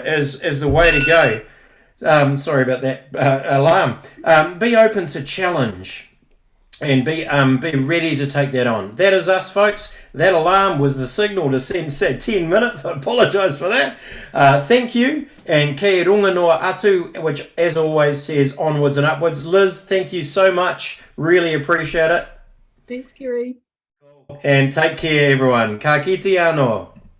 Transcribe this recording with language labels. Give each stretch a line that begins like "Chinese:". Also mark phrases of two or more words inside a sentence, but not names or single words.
English: is the way to go. Sorry about that alarm. Be open to challenge and be ready to take that on. That is us, folks. That alarm was the signal to send 10 minutes. I apologise for that. Thank you, and
Māori: kei runga noa atu,
English: which as always says onwards and upwards. Liz, thank you so much. Really appreciate it. Thanks, Kerry. And take care, everyone.
Māori: Ka kite anō.